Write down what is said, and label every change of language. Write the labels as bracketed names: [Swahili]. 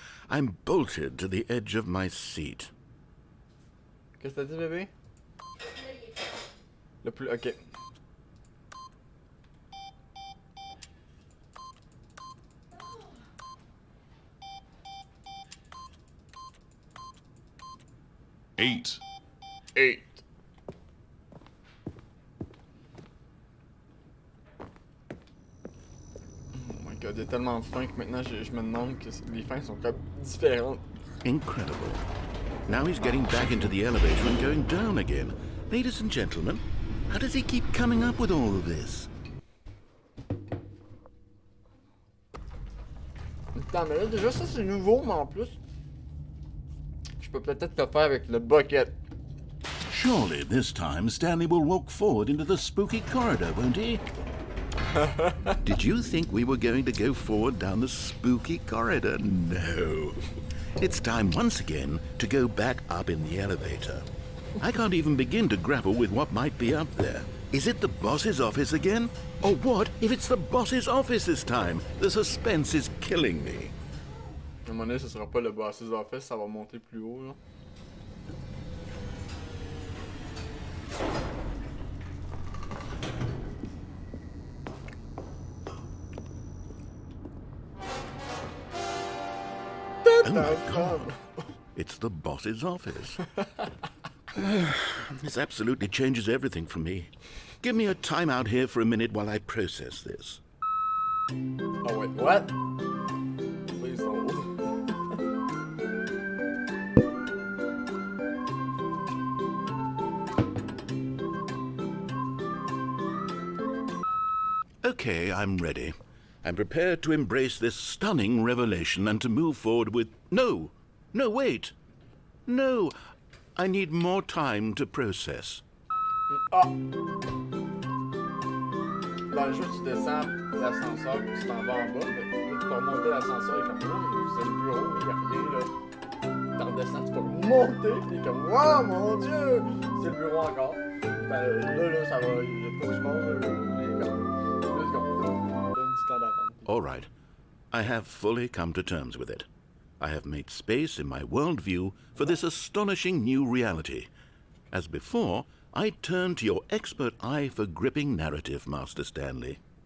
[English] I'm bolted to the edge of my seat. [French] Qu'est-ce que t'as dit, bébé? Le plus... Ok. [English] Eight. Oh my god, [French] il y a tellement de fins que maintenant je me demande que les fins sont comme différentes. [English] Incredible. Now he's getting back into the elevator and going down again. Ladies and gentlemen, how does he keep coming up with all of this? [French] Attends, mais là, déjà, ça, c'est nouveau, mais en plus, je peux peut-être le faire avec le bucket. [English] Surely this time Stanley will walk forward into the spooky corridor, won't he? Did you think we were going to go forward down the spooky corridor? No. It's time once again to go back up in the elevator. I can't even begin to grapple with what might be up there. Is it the boss's office again? Or what if it's the boss's office this time? The suspense is killing me. [French] À un moment donné, ce sera pas le [English] boss's office, [French] ça va monter plus haut, là. [English] Oh my God. It's the boss's office. This absolutely changes everything for me. Give me a time out here for a minute while I process this. Oh wait, what? Please hold. Okay, I'm ready. I'm prepared to embrace this stunning revelation and to move forward with... No! No, wait! No! I need more time to process. Ah! [French] Dans le jeu, tu descends l'ascenseur puis tu t'en vas en bas. Mais là, tu peux remonter l'ascenseur et comme oh, c'est le bureau, il n'y a rien là. Tu redescends, tu peux monter et comme wow, mon Dieu! C'est le bureau encore. Ben, là, ça va. Il faut que je monte. [English] Let's go. [French] Donne du temps d'attendre. [English] All right. I have fully come to terms with it. I have made space in my worldview for this astonishing new reality. As before, I turn to your expert eye for gripping narrative, Master Stanley.